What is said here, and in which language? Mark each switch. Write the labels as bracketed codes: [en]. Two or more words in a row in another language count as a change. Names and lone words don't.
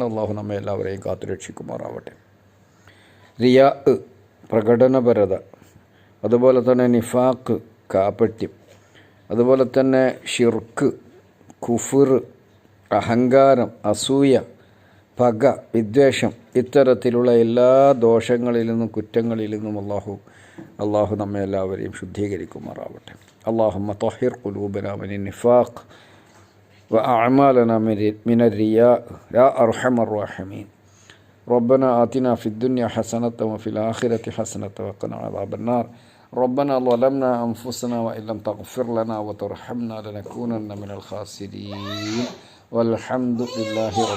[ml] അള്ളാഹു നമ്മെ എല്ലാവരെയും കാത്തുരക്ഷിക്കുമാറാവട്ടെ. റിയാ പ്രകടനപരത, അതുപോലെ തന്നെ നിഫാഖ് കാപട്യം, അതുപോലെ തന്നെ ഷിർക്ക്, കുഫ്ർ, അഹങ്കാരം, അസൂയ, പക, വിദ്വേഷം, ഇത്തരത്തിലുള്ള എല്ലാ ദോഷങ്ങളിൽ നിന്നും കുറ്റങ്ങളിൽ നിന്നും അള്ളാഹു നമ്മെ എല്ലാവരെയും ശുദ്ധീകരിക്കുമാറാവട്ടെ. [ar] اللهم طهر قلوبنا من النفاق وأعمالنا من الرياء يا أرحم الراحمين. ربنا آتنا في الدنيا حسنة وفي الآخرة حسنة وقنا عذاب النار. ربنا ظلمنا أنفسنا وإن لم تغفر لنا وترحمنا لنكونن من الخاسرين والحمد لله